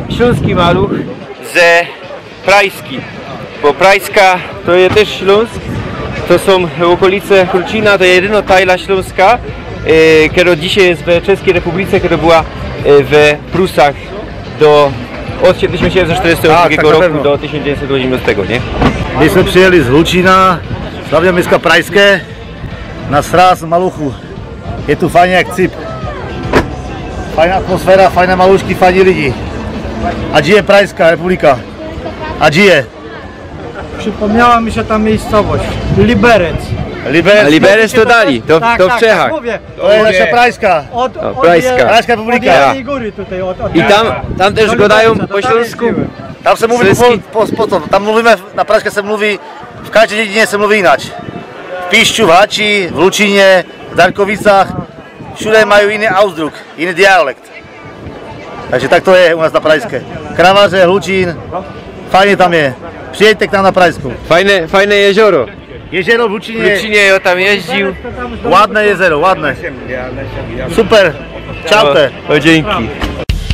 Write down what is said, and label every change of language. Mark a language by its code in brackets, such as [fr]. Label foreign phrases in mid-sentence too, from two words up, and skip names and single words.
[pl] śląski maluch ze Pražski, bo Pražska to jest też Śląsk, to są okolice Hlučína, to jest jedyna tajla śląska, która dzisiaj jest w Czeskiej Republice, która była w Prusach od 1742 roku do 1918, nie? [cs] My jsme přijeli z Hlučína, hlavně města Pražské, na sraz maluchu. Je tu fajně jak cip. Fajná atmosféra, fajné malušky, fajní lidi. A žije Pražská republika. A žije. [pl] Przypomniała mi się ta miejscowość. Liberec. Liberec to dali, to w Czechach. Tak mówię. To jest nasza Pražská. Pražská. Pražská republika. Od góry tutaj. I tam też gadają po śląsku. [cs] Tam se mluví tam mluvíme, na Pražské se mluví, v každé dědině se mluví jinak. V Píšťu, v Hači, v Hlučíně, v Darkovicách, všude mají jiný Ausdruck, jiný dialekt. Takže tak to je u nás na Pražské. Kravaře, Hlučín, fajně tam je. Přijeďte k nám na Pražskou. [pl] Fajne jezioro. Jezioro v Hlučíně. W Hlučíně jo, tam jeździł. Ładne jezero, ładne. Super. Čaute. O, dzięki.